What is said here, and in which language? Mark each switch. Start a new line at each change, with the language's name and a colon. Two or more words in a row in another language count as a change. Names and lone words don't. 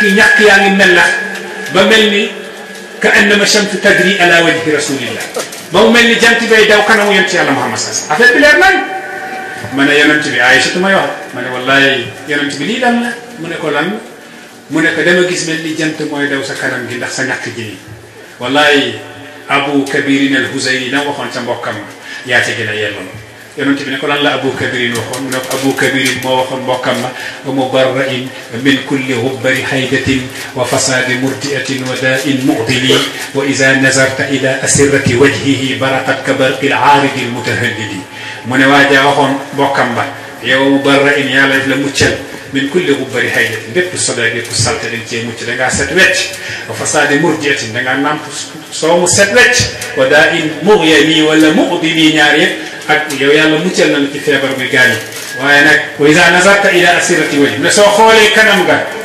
Wolof: yaa ngi mel ba mel ni
Arabic: كأنما الشمس تجري على وجه رسول الله
Wolof: ba mu mel ni jant bay daw kanamu yonent yàlla Muhammad
Arabic: صلى الله عليه وسلم
Wolof: affaire bi leer nañ ma ne yonent bi Aïsatu may wax ma ne wallahi yonent bi lii lan la mu ne ko lan mu ne ko dama gis mel ni jant mooy daw sa kanam gi ndax sa ñàkk ji nii wallahi Abu Kabirin al-Huzayri na waxoon sa mbokkam yaa ca gën a yelloon yonent bi ne ko lan la Abu Kabirin waxoon mu ne ko Abu Kabirin moo waxoon mbokkam ma
Arabic: ومبرأ من كل غبر حيضة وفساد مرضعة وداء معضل وإذا نظرت إلى أسرة وجهه برقت كبرق العارض المتهلل
Wolof: mu ne waajaa waxoon mbokkam ba yow mubarra'in yàlla def la muccal
Arabic: من كل غبر حيضة
Wolof: bépp solee bépp salte dañ cee mucc da ngaa set wecc
Arabic: وفساد مرضعة
Wolof: da ngaa namp soo mu set wecc
Arabic: وداء مغيل ولا معضل
Wolof: ñaar yëpp ak yow yàlla muccal na la ci feebar buy gaañu waaye nag
Arabic: وإذا نظرت إلى أسرة وجه
Wolof: ne soo xoolee kanam nga